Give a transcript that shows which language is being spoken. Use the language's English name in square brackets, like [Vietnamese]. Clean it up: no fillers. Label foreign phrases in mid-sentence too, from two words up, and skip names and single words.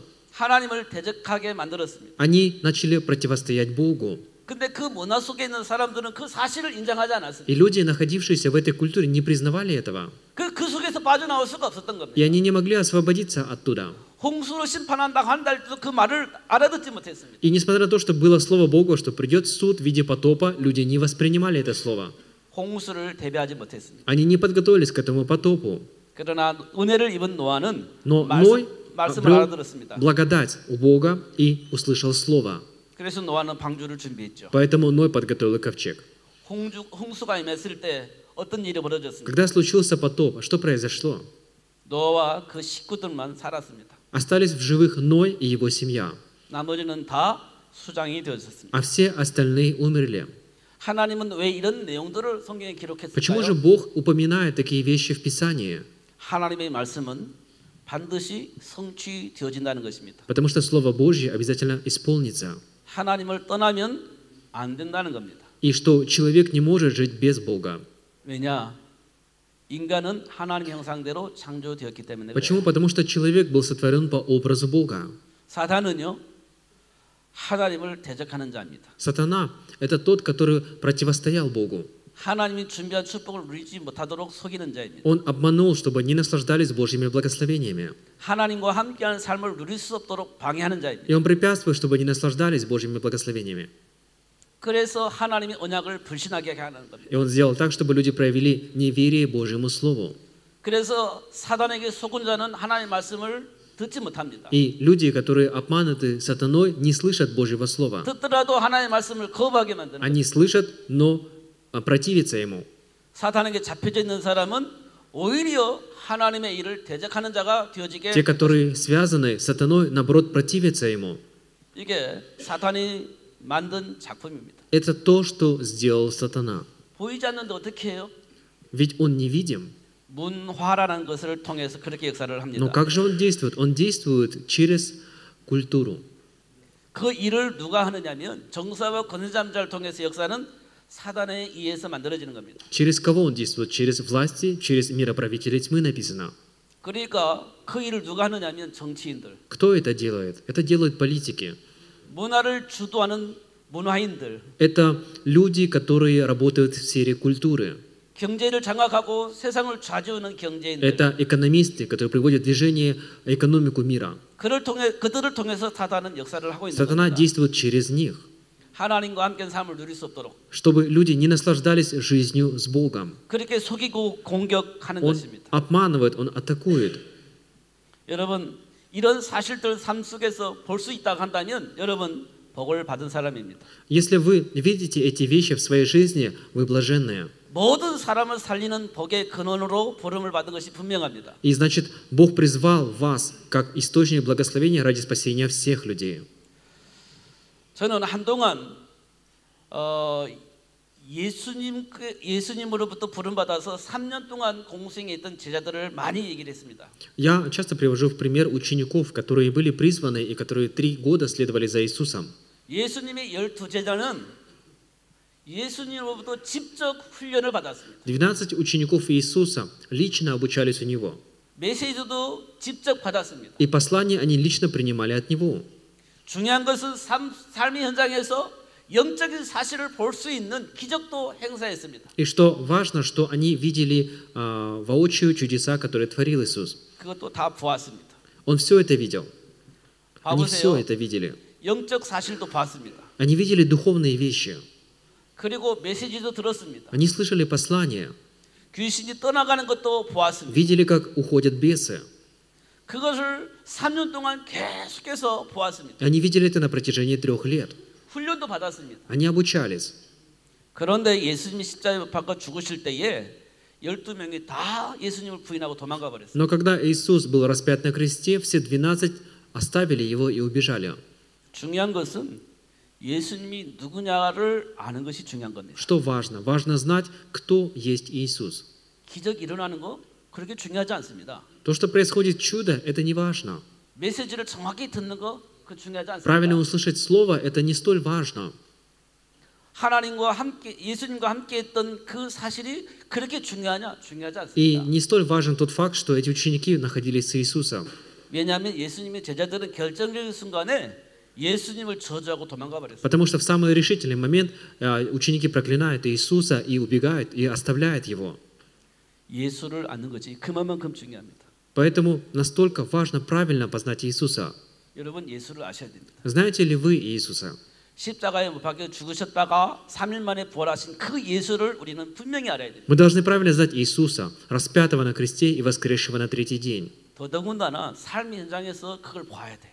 [Korean] 하나님을 대적하게 만들었습니다. [Russian] Они начали противостоять Богу. [Korean] 근데 그 문화 속에 있는 사람들은 그 사실을 인정하지 않았습니다. [Russian] И люди, находившиеся в этой культуре, не признавали этого. [Korean] 그 속에서 빠져나올 수가 없었던 겁니다. [Russian] И они не могли освободиться оттуда. [Korean] 홍수로 심판한다고 한다 할때도 그 말을 알아듣지 못했습니다. [Russian] И несмотря на то, что было слово Богу, что придет суд в виде потопа, люди не воспринимали это слово. [Korean] 홍수를 대비하지 못했습니다. [Russian] Они не подготовились к этому потопу. [Korean] 그러나 은혜를 입은 노아는 [Russian] Но Ной [Korean] 말씀을 [Russian] обрел [Korean] 알아들었습니다. [Russian] благодать у Бога и услышал слово. [Korean] 그래서 노아는 방주를 준비했죠. [Russian] Поэтому Ной подготовил ковчег. [Korean] 홍수가 임했을 때 어떤 일이 벌어졌습니까? [Russian] Когда случился потоп, что произошло? [Korean] 노아와 그 식구들만 살았습니다. [Russian] Остались в живых Ной и его семья, [Korean] 나머지는 다 수장이 되었습니다. [Russian] а все остальные умерли. [Korean] 하나님은 왜 이런 내용들을 성경에 [Russian] Почему же [Korean] 기록했을까요? [Russian] Бог упоминает такие вещи в Писании? [Korean] 하나님의 말씀은 반드시 성취되어진다는 것입니다. [Russian] Потому что Слово Божье обязательно исполнится. [Korean] 하나님을 떠나면 안 된다는 겁니다. [Russian] И что человек не может жить без Бога. [Korean] 왜냐? 인간은 하나님의 형상대로 창조되었기 때문에 [Russian] Почему? [Korean] 그래요. [Russian] Потому что человек был сотворен по образу Бога. [Korean] 사탄은요, 하나님을 대적하는 자입니다. [Russian] Сатана – это тот, который противостоял Богу. [Korean] 하나님이 준비한 축복을 누리지 못하도록 속이는 자입니다. [Russian] Он обманул, чтобы не наслаждались Божьими благословениями. [Korean] 하나님과 함께하는 삶을 누릴 수 없도록 방해하는 자입니다. [Russian] И он препятствует, чтобы не наслаждались Божьими благословениями. [Korean] 그래서 하나님이 언약을 불신하게 하는 겁니다. [Russian] И он сделал так, чтобы люди проявили неверие Божьему Слову. [Korean] 그래서 사단에게 속은 자는 하나님의 말씀을 듣지 못합니다. [Russian] И люди, которые обмануты сатаной, не слышат Божьего Слова. [Korean] 듣더라도 하나님의 말씀을 거부하게 만드는 [Russian] Они [Korean] 거예요. [Russian] слышат, но противятся ему. [Korean] 사탄에게 잡혀져 있는 사람은 오히려 하나님의 일을 대적하는 자가 되어지게 [Russian] Те, которые связаны с сатаной, наоборот, противятся ему. [Korean] 이게 사탄이 만든 작품입니다. [Russian] Это то, что сделал сатана. [Korean] 보이지 않는데 어떻게 해요? [Russian] Ведь он невидим. [Korean] 문화라는 것을 통해서 그렇게 역사를 [Russian] Но [Korean] 합니다. [Russian] как же он действует? Он действует через культуру. [Korean] 그 일을 누가 하느냐면 정사와 권세자를 통해서 역사는 사단에 의해서 만들어지는 겁니다. [Russian] Через кого он действует? Через власти, через мироправителей тьмы написано. [Korean] 그러니까 그 일을 누가 하느냐면 정치인들, [Russian] Кто это делает? Это делают политики. [Korean] 문화를 주도하는 문화인들, [Russian] Это люди, которые работают в сфере культуры. [Korean] 경제를 장악하고 세상을 좌지우는 경제인들. [Russian] Это экономисты, которые приводят в движение экономику мира. [Korean] 그들을 통해서 사단은 역사를 하고 있는 [Russian] Сатана [Korean] 겁니다. [Russian] действует через них, [Korean] 하나님과 함께 삶을 누릴 수 없도록 [Russian] чтобы люди не наслаждались жизнью с Богом. [Korean] 그렇게 속이고 공격하는 [Russian] Он [Korean] 것입니다. [Russian] обманывает, он атакует. [Korean] 여러분 이런 사실들 삶 속에서 볼 수 있다고 한다면 여러분 복을 받은 사람입니다. [Russian] Если вы видите эти вещи в своей жизни, вы блаженные. [Korean] 모든 사람을 살리는 복의 근원으로 부름을 받은 것이 분명합니다. [Russian] И значит, Бог призвал вас как источник благословения ради спасения всех людей. [Korean] 저는 한동안 예수님으로부터 부름받아서 3년 동안 공생에 있던 제자들을 많이 얘기를 했습니다. [Russian] Я часто привожу в пример учеников, которые были призваны и которые 3 года следовали за Иисусом. [Korean] 예수님의 12제자는 예수님으로부터 직접 훈련을 받았습니다. [Russian] 12 учеников Иисуса лично обучались у Него. [Korean] 메시지도 직접 받았습니다. [Russian] И послания они лично принимали от Него. [Korean] 중요한 것은 삶의 현장에서 영적인 사실을 볼 수 있는 기적도 행사했습니다. [Russian] И что важно, что они видели воочию чудеса, которые творил Иисус. [Korean] 그것도 다 보았습니다. [Russian] Он все это видел. Они все [Korean] 봐보세요. [Russian] это видели. [Korean] 영적 사실도 봤습니다. [Russian] Они видели духовные вещи. [Korean] 그리고 메시지도 들었습니다. [Russian] Они слышали послания. [Korean] 귀신이 떠나가는 것도 보았습니다. [Russian] Видели, как уходят бесы. [Korean] 그것을 3년 동안 계속해서 보았습니다. [Russian] Они видели это на протяжении 3 лет. [Korean] 훈련도 받았습니다. [Russian] Они обучались. [Korean] 그런데 예수님이 십자가에 못 박혀 죽으실 때에 12명이 다 예수님을 부인하고 도망가 버렸어요. [Russian] Но когда Иисус был распят на кресте, все 12 оставили Его и убежали. [Korean] 중요한 것은 예수님이 누구냐를 아는 것이 중요한 겁니다. [Russian] Что важно? Важно знать, кто есть Иисус. [Korean] 기적이 일어나는 거 그렇게 중요하지 않습니다. [Russian] То, что происходит чудо, это не важно. [Korean] 메시지를 정확히 듣는 거 그 중요하지 [Russian] Правильно [Korean] 않습니다. [Russian] услышать Слово, это не столь важно. [Korean] 하나님과 함께 예수님과 함께 했던 그 사실이 그렇게 중요하냐? 중요하지 [Russian] И [Korean] 않습니다. [Russian] не столь важен тот факт, что эти ученики находились с Иисусом. [Korean] 왜냐하면 예수님의 제자들은 결정적인 순간에 예수님을 저주하고 도망가 버렸어요. [Russian] Потому что в самый решительный момент ученики проклинают Иисуса и убегают, и оставляют Его. [Korean] 예수를 아는 것이 그만큼 중요합니다. [Russian] Поэтому настолько важно правильно познать Иисуса. [Korean] 여러분 예수를 아셔야 됩니다. [Russian] Знаете ли вы Иисуса? [Korean] 십자가에 못 박혀 죽으셨다가 3일 만에 부활하신 그 예수를 우리는 분명히 알아야 됩니다. [Russian] Мы должны правильно знать Иисуса, распятого на кресте и воскресшего на 3-й день. [Korean] 더더군다나 삶의 현장에서 그걸 봐야 돼요.